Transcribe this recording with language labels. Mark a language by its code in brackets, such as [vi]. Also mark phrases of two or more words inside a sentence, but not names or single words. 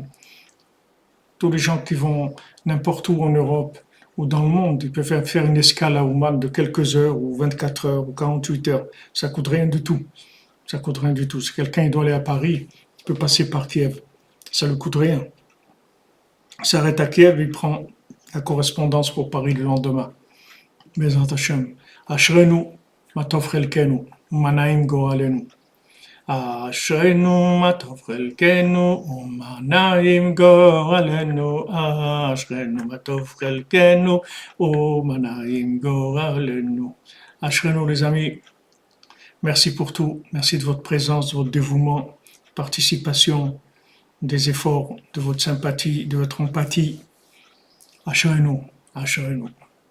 [fr] Tous les gens qui vont n'importe où en Europe ou dans le monde, ils peuvent faire une escale à Ouman de quelques heures ou 24 heures ou 48 heures. Ça coûte rien du tout. Ça coûte rien du tout. Si quelqu'un doit aller à Paris, il peut passer par Kiev. Ça ne coûte rien. Il s'arrête à Kiev, il prend la correspondance pour Paris le lendemain. [he] בעזרת השם. אשרנו, מה טוב חלקנו, ומה נעים גורלנו. אשרנו, מה טוב חלקנו, ומה נעים גורלנו. אשרנו, מה טוב חלקנו, ומה נעים גורלנו. [fr] Ashrenu, les amis. Merci pour tout. Merci de votre présence, de votre dévouement, participation, des efforts, de votre sympathie, de votre empathie. [he] אשרנו, אשרנו.